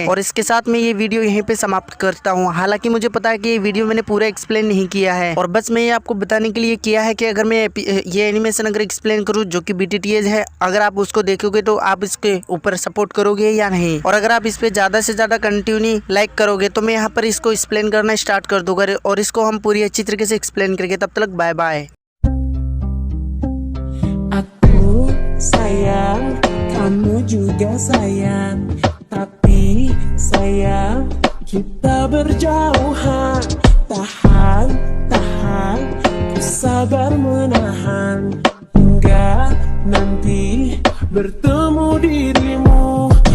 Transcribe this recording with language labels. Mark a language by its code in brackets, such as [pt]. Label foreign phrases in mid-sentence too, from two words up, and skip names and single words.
[hi] और इसके साथ में ये वीडियो यहीं पे समाप्त करता हूँ। हालांकि मुझे पता है कि ये वीडियो मैंने पूरा एक्सप्लेन नहीं किया है, और बस मैं ये आपको बताने के लिए किया है कि अगर मैं ये एनिमेशन अगर एक्सप्लेन करूँ जो कि BTTS है, अगर आप उसको देखोगे तो आप इसके ऊपर सपोर्ट करोगे या नहीं, और अगर आप इस पे ज्यादा से ज्यादा [en] continue like [hi] करोगे तो मैं यहाँ पर इसको एक्सप्लेन करना स्टार्ट कर दूंगा, और इसको हम पूरी अच्छी तरीके से एक्सप्लेन करेंगे। तब तक [en] bye bye. [id] juga sayang, tapi sayang kita berjauhan. Tahan, tahan, ku sabar menahan hingga nanti bertemu dirimu.